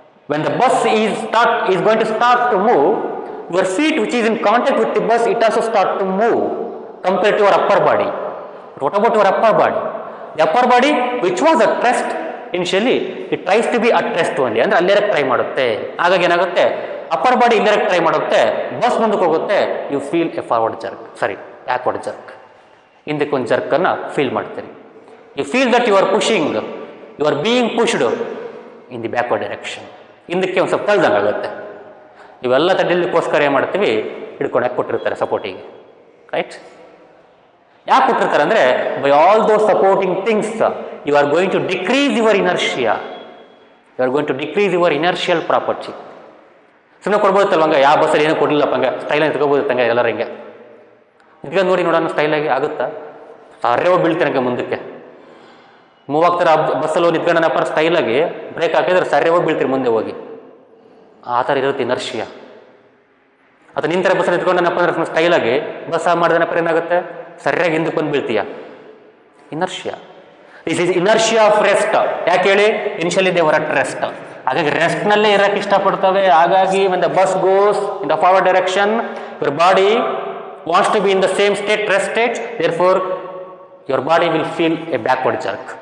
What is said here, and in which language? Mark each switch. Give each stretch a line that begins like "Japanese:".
English: When the bus is going to start to move, your feet which is in contact with the bus, it also start to move compared to your upper body. But what about your upper body? The upper body which was at rest initially, it tries to be at rest only.
Kannada: ಅಂದರೆ ಅಲ್ಲಿರಕ್ಕೆ try ಮಾಡುತ್ತೆ. ಹಾಗಾಗಿ ಏನಾಗುತ್ತೆ? Upper body ಇಲ್ಲಿರಕ್ಕೆ try ಮಾಡುತ್ತೆ, bus ಮುಂದಕ್ಕೆ ಹೋಗುತ್ತೆ,
English: You feel a backward jerk.
Kannada: ಹಿಂದಕ್ಕೆ ಒಂದು ಜರ್ಕನ್ನು feel ಮಾಡ್ತೀರಿ.
English: You feel that you are being pushed in the backward direction.
Kannada: ಹಿಂದಕ್ಕೆ ಒಂದು ಸ್ವಲ್ಪ ತಳ್ದಂಗೆ ಆಗುತ್ತೆ. ಇವೆಲ್ಲ ತಡೆಯಲಿಕ್ಕೋಸ್ಕರ ಏನು ಮಾಡ್ತೀವಿ? ಹಿಡ್ಕೊಂಡು ಯಾಕೆ ಕೊಟ್ಟಿರ್ತಾರೆ ಸಪೋರ್ಟಿಗೆ, ರೈಟ್? ಯಾಕೆ ಕೊಟ್ಟಿರ್ತಾರೆ ಅಂದರೆ
English: By all those supporting things you are going to decrease your inertia, you are going to decrease your inertial property.
Kannada: ಸುಮ್ಮನೆ ಕೊಡ್ಬೋದಿತ್ತಲ್ವ ಹಂಗೆ, ಯಾವ ಬಸ್ಸಲ್ಲಿ ಏನೂ ಕೊಡಲಿಲ್ಲಪ್ಪ ಹಂಗೆ ಸ್ಟೈಲಾಗಿ ತಗೋಬೋದಿತ್ತಂಗೆ ಎಲ್ಲರ ಹಿಂಗೆ ನಿಂತ್ಕೊಂಡು ನೋಡಿ ನೋಡೋಣ ಸ್ಟೈಲಾಗಿ ಆಗುತ್ತಾ? ಅರ್ರೆ ಬೀಳ್ತೀರಂಗೆ ಮುಂದಕ್ಕೆ ಮೂವ್ ಆಗ್ತಾರೆ. ಬಸ್ಸಲ್ಲಿ ಹೋಗಿ ನಿಂತ್ಕೊಂಡನಪ್ಪ ಸ್ಟೈಲಾಗಿ ಬ್ರೇಕ್ ಹಾಕಿದ್ರೆ ಸರಿ ಹೋಗಿ ಬೀಳ್ತೀರಿ ಮುಂದೆ ಹೋಗಿ, ಆ ಥರ ಇರುತ್ತೆ ಇನರ್ಷಿಯಾ. ಅಥವಾ ನಿಂತರ ಬಸ್ಸಲ್ಲಿ ನಿಂತ್ಕೊಂಡನಪ್ಪ ಅಂದ್ರೆ ಸ್ಟೈಲಾಗಿ ಬಸ್ ಮಾಡಿದನಪ್ಪ ಏನಾಗುತ್ತೆ? ಸರಿಯಾಗಿ ಹಿಂದಕ್ಕೆ ಬಂದು ಬೀಳ್ತೀಯ. Inertia,
English: This is inertia of rest.
Kannada: ಯಾಕೆ ಹೇಳಿ?
English: Initially they were at rest.
Kannada: ಹಾಗಾಗಿ ರೆಸ್ಟ್ನಲ್ಲೇ ಇರೋಕ್ಕೆ ಇಷ್ಟಪಡ್ತವೆ.
English: ಹಾಗಾಗಿ when the bus goes in the forward direction, your body wants to be in the same state, rest state, therefore your body will feel a backward jerk.